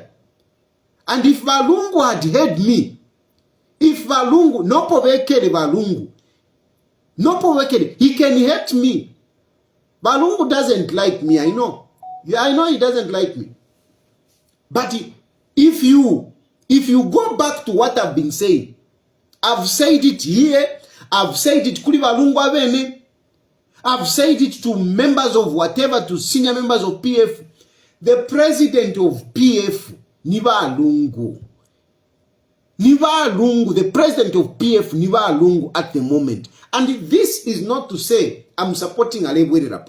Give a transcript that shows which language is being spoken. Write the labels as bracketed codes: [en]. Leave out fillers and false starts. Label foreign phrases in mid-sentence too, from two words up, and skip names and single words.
[en] And if Valungu had heard me, if Valungu, he can hate me. Valungu doesn't like me, I know. Yeah, I know he doesn't like me. But if you go back to what I've been saying, I've said it here, I've said it [bem] kuli Valungu avene, [en] I've said it to members of whatever, to senior members of PF. The president of PF, Niva Lungu. Niva Lungu, the president of PF, Niva Lungu at the moment. And this is not to say I'm supporting Alebwere Rapo.